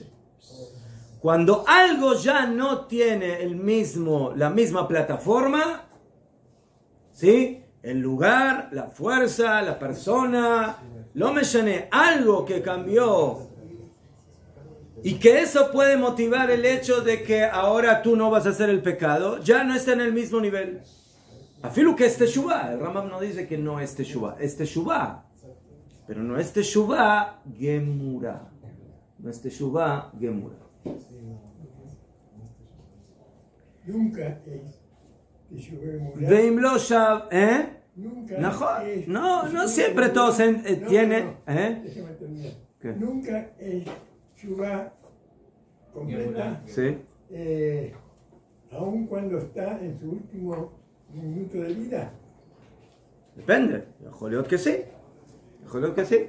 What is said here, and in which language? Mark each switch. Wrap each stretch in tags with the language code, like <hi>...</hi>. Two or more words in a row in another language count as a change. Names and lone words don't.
<es>Cuando algo ya no tiene la misma plataforma, ¿sí?, el lugar, la fuerza, la persona, lo mencioné, algo que cambió, y que eso puede motivar el hecho de que ahora tú no vas a hacer el pecado, ya no está en el mismo nivel. Afilu que es teshuvah. El Rambam no dice que no es teshuvah. Es teshuvah, pero no es</es> <he>תשובה גמורה.</he> <es>No es</es> <he>תשובה גמורה.</he> <es>Nunca es</es> <he>תשובה גמורה. ואם לא שב,</he> <es>Nunca es. No siempre todos tienen. Déjame terminar. ¿Qué? Nunca es teshuvah completa. Sí. Aun cuando está en su último minuto de vida. Depende. Joliot que sí. Joliot que sí.</es>